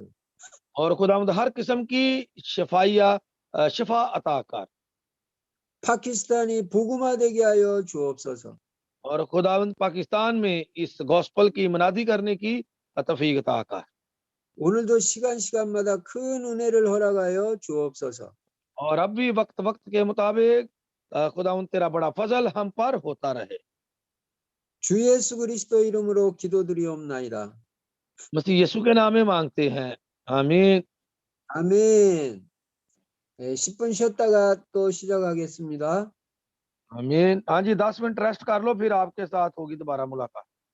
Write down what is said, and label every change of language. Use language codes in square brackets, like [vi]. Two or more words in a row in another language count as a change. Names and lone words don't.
[ur] اور خداوند ہر قسم کی شفا عطا کر. [ko] 파키스탄이 복음화되게 하여 주옵소서. [ur] اور خداوند پاکستان میں اس گاسپل کی منادی کرنے کی توفیق عطا کر. [ko] 오늘도 시간마다 큰 은혜를 허락하여 주옵소서. [ur] اور اب بھی وقت کے مطابق خداوند تیرا بڑا فضل ہم پر ہوتا رہے. [ko] 주 예수 그리스도 이름으로 기도드리옵나이다. [ur] مسیح یسوع کے نام میں مانگتے ہیں. आमीन। [ko] 아멘. 10분 쉬었다가 또 시작하겠습니다. [ur] आमीन। ہاں جی، 10 [en] minute rest [ur] کر لو، پھر آپ کے ساتھ ہوگی دوبارہ ملاقات.